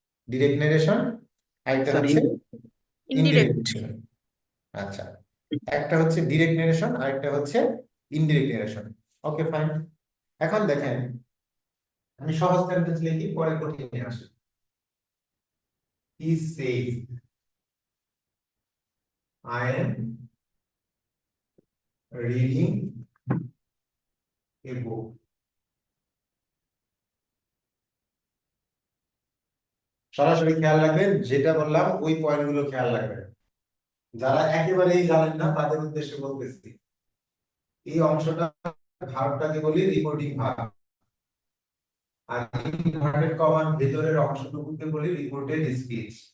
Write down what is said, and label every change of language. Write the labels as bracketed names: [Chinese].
[Bangla] Direct narration, আরেকটা sir হচ্ছে indirect narration. আচ্ছা, একটা হচ্ছে ডিরেক্ট ন্যারেশন, আরেকটা হচ্ছে ইনডিরেক্ট ন্যারেশন। Okay fine. এখন দেখেন, আমি সহজ সেন্টেন্স লিখি, পরে কঠিনে আসি। [English] He says, I am reading a book. [Bangla] সরাসরি খেয়াল রাখবেন, যেটা বললাম ওই পয়েন্টগুলো খেয়াল রাখবেন। যারা একেবারেই জানেন না তাদের উদ্দেশ্যে বলতেছি, এই অংশটা ভার্বটাকে বলি রিপোর্টিং ভার্ব, আর ইনভার্টেড কমার ভেতরের অংশটুকুকে বলি রিপোর্টেড স্পিচ।